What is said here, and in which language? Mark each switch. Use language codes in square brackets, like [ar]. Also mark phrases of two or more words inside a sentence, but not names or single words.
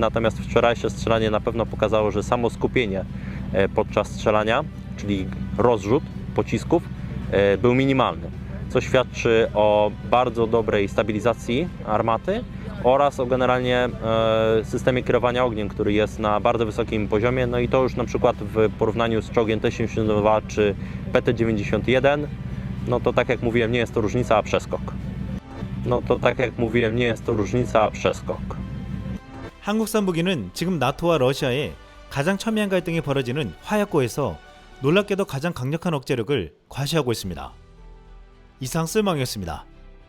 [pl] Natomiast wczorajsze strzelanie na pewno pokazało, że samo skupienie podczas strzelania, czyli rozrzut pocisków, był minimalny, co świadczy o bardzo dobrej stabilizacji armaty oraz o generalnie systemie kierowania ogniem, który jest na bardzo wysokim poziomie. No i to już na przykład w porównaniu z czołgiem T-72 czy PT-91, no to tak jak mówiłem, nie jest to różnica, a przeskok. [ko] 한국산 무기는 지금 나토와 러시아의 가장 첨예한 갈등이 벌어지는 화약고에서 놀랍게도 가장 강력한 억제력을 과시하고 있습니다. 이상 쓸망이었습니다.